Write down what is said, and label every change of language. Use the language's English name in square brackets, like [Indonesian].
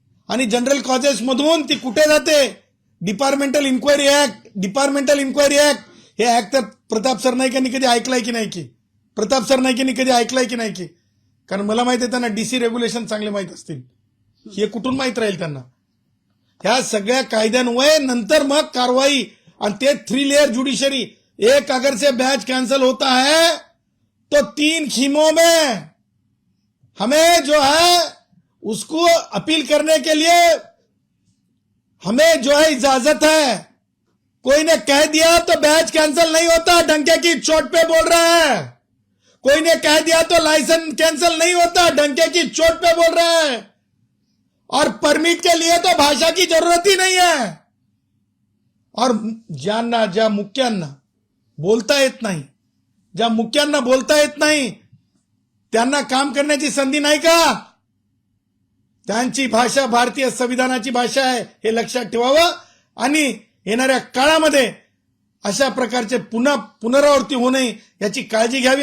[Marathi] आणि general causes मधून ती कुठे जाते? डिपार्टमेंटल इन्क्वायरी ऍक्ट हे ऍक्ट तर प्रताप सरनाईकांनी कधी ऐकलाय की नाही की? प्रताप सरनाईकांनी कधी ऐकलाय की नाही की? कारण मला माहिती आहे त्यांना डीसी रेग्युलेशन चांगले माहित असतील. हे कुठून माहित राहील त्यांना? ह्या सगळ्या कायद्यान्वये नंतर मग कारवाई, आणि ते 3 लेयर जुडिशरी. [Hindi] एक अगर से बैच कैंसिल होता है तो 3 खीमों में हमें जो है उसको अपील करने के लिए हमें जो है इजाजत है. कोई ने कह दिया तो बैच कैंसिल नहीं होता, डंके की चोट पे बोल रहा है. कोई ने कह दिया तो लाइसेंस कैंसिल नहीं होता, डंके की चोट पे बोल रहा है. और परमिट के लिए तो भाषा की जरूरत ही नहीं है. [Marathi] और ज्या मुख्यांना बोलता येत नाही, ज्या मुख्यांना बोलता येत नाही त्यांना काम करण्याची संधी नाही का? त्यांची भाषा भारतीय संविधानाची भाषा आहे, हे लक्षात ठेवावं. आणि येणाऱ्या काळामध्ये अशा प्रकारचे पुनरावृत्ती होऊ नये याची काळजी घ्यावी.